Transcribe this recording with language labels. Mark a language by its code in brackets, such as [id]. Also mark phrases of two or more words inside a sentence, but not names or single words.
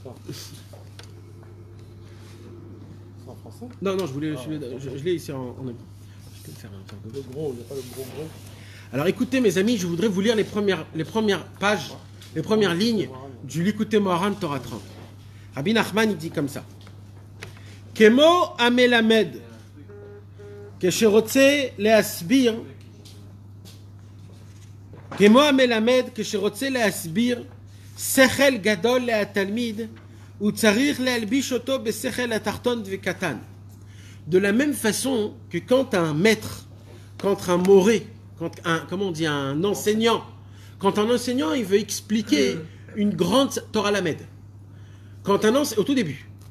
[fr] C'est en français? Non, je l'ai ici en hébreu. Je peux le faire le gros, il n'y a pas le gros. Alors écoutez mes amis, je voudrais vous lire les premières pages, les premières lignes du Likutei Moharan Torah 30. Rabbi Nachman, il dit comme ça. [he] כמו המלמד, כשרוצה להסביר, כמו המלמד, כשרוצה להסביר, שכל גדול לתלמיד, הוא צריך להלביש אותו בשכל התחתון וקטן. [fr] De la même façon que quand un maître, quand un moré, un enseignant, quand un enseignant il veut expliquer une grande Torah Lamed, quand un enseignant, au tout début,